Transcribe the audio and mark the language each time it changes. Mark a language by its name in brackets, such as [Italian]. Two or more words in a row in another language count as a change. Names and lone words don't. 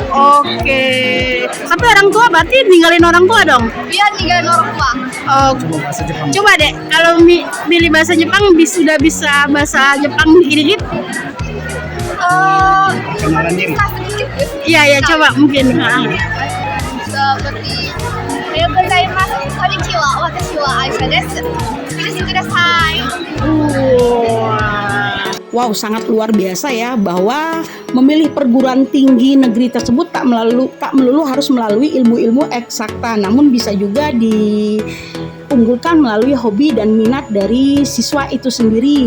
[Indonesian] Tapi orang tua berarti ninggalin orang tua dong? Iya, ninggalin orang tua. Coba deh kalau milih bahasa Jepang sudah bisa bahasa Jepang dikit-dikit? Kenalan diri. Iya, coba mungkin. [Japanese] Seperti おはようございます、こんにちは、私はアイシャです. Please kudasai. [Indonesian] Wow, sangat luar biasa ya, bahwa memilih perguruan tinggi negeri tersebut tak melulu harus melalui ilmu-ilmu eksakta, namun bisa juga diunggulkan melalui hobi dan minat dari siswa itu sendiri.